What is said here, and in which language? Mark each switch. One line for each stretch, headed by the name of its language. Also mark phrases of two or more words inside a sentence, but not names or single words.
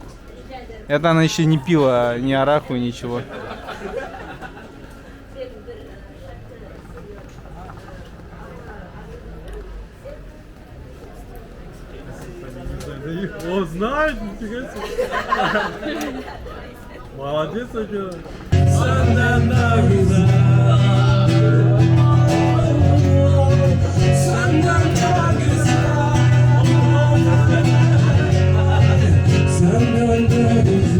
Russian: Это она еще не пила ни араху, ничего. О, знает, нифига себе. Молодец, Агира.
Turkish: Senden daha güzel, senden daha güzel, senden daha